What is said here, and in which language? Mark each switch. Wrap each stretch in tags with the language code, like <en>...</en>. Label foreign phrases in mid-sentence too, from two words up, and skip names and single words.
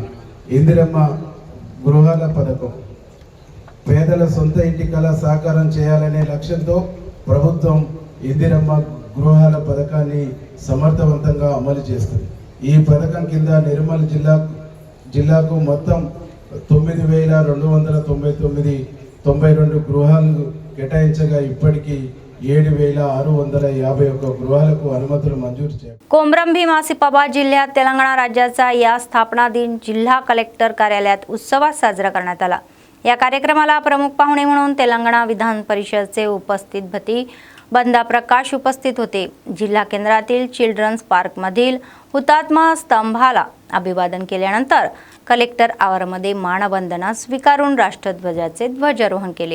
<te>ఇందిరమ్మ గృహాల పథకం పేదల సొంత ఇంటి కళ సాకారం చేయాలనే లక్ష్యంతో ప్రభుత్వం ఇందిరమ్మ గృహాల పథకాన్ని సమర్థవంతంగా అమలు చేస్తుంది। ఈ పథకం కింద నిర్మల్ జిల్లాకు మొత్తం 9292 గృహాలు కేటాయించగా ఇప్పటికీ 7651 गृहाలకు అనుమతులు మంజూరు చేశారు।</te> <mr>कोमरम भीम आसिफाबाद जिल्ह्यात तेलंगणा राज्याचा या स्थापना दिन जिल्हा कलेक्टर कार्यालयात उत्सवात साजरा करण्यात आला। या कार्यक्रमाला प्रमुख पाहुणे म्हणून तेलंगणा विधान परिषदेचे उपस्थित भती बंदा प्रकाश उपस्थित होते। जिल्हा केंद्रातील चिल्ड्रन्स पार्क मधील हुतात्मा स्तंभाला अभिवादन केल्यानंतर कलेक्टर आवारामध्ये मानवंदना स्वीकारून राष्ट्रध्वजाचे ध्वजारोहण केले.</mr>